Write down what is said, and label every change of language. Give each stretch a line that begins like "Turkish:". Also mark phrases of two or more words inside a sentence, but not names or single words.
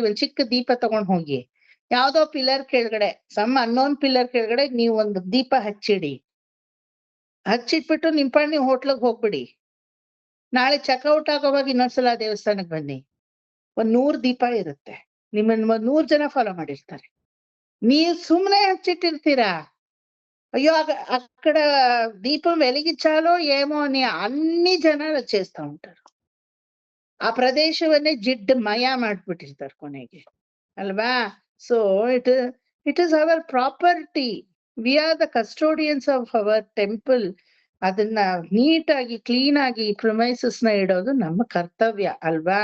Kannada: ಒಂದ್ ಚಿಕ್ಕ ದೀಪ ತಗೊಂಡ್ ಹೋಗಿ ಯಾವ್ದೋ ಪಿಲ್ಲರ್ ಕೆಳಗಡೆ,
English: some unknown pillar
Kannada: ಕೆಳಗಡೆ ನೀವು ಒಂದು ದೀಪ ಹಚ್ಚಿಡಿ. ಹಚ್ಚಿಟ್ಬಿಟ್ಟು ನಿಂಪಾಣಿ ಹೋಟ್ಲಿಗೆ ಹೋಗ್ಬಿಡಿ. ನಾಳೆ ಚೆಕ್ಔಟ್ ಆಗೋವಾಗ ಇನ್ನೊಂದ್ಸಲ ದೇವಸ್ಥಾನಕ್ ಬನ್ನಿ, 100 ದೀಪ ಇರುತ್ತೆ. ನಿಮ್ಮನ್ನ 100 ಜನ ಫಾಲೋ ಮಾಡಿರ್ತಾರೆ. ನೀವ್ ಸುಮ್ನೆ ಹಚ್ಚಿಟ್ಟಿರ್ತೀರಾ.
Telugu: అయ్యో అక్కడ దీపం వెలిగించాలో ఏమో అని అన్ని జనాలు చేస్తా ఉంటారు.
Kannada: ಆ ಪ್ರದೇಶವನ್ನೇ ಜಿಡ್ಡುಮಯ ಮಾಡ್ಬಿಟ್ಟಿರ್ತಾರೆ ಕೊನೆಗೆ ಅಲ್ವಾ.
English: So it is our property. We are the custodians of our temple.
Kannada: ಅದನ್ನ ನೀಟಾಗಿ ಕ್ಲೀನ್ ಆಗಿ ಪ್ರೊಮೈಸಸ್ ನ ಇಡೋದು ನಮ್ಮ ಕರ್ತವ್ಯ ಅಲ್ವಾ.